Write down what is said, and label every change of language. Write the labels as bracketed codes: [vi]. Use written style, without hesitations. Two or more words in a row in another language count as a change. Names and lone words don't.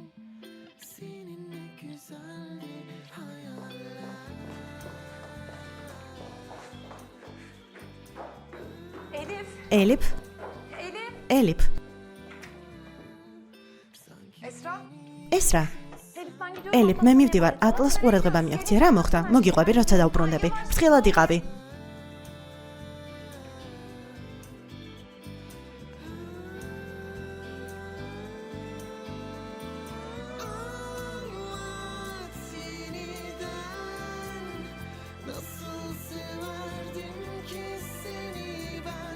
[tr] Seninle güzeldi hayaller. [ka] ელიფ? ელიფ. ესრა. ელიფ, მე მივდივარ, ატლას ყურადღება მიაქცია. რა მოხდა? მოგიყვები, როცა დავბრუნდები. ფრთხილად იყავი. [tr] Nasıl severdim ki seni ben.